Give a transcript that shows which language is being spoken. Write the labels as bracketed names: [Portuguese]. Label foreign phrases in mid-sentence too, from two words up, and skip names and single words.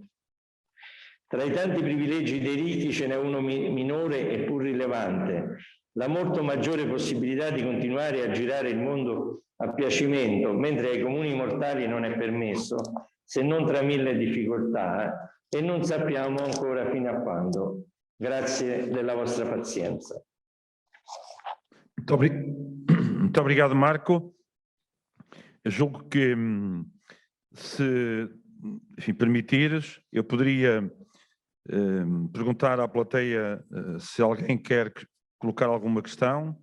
[Italian] Tra i tanti privilegi dei ricchi ce n'è uno minore e pur rilevante, la molto maggiore possibilità di continuare a girare il mondo a piacimento, mentre ai comuni mortali non è permesso, se non tra mille difficoltà, e non sappiamo ancora fino a quando. Grazie della vostra pazienza. [Portuguese] Muito obrigado, Marco. Eu julgo que, se enfim, permitires, eu poderia perguntar à plateia se alguém quer colocar alguma questão.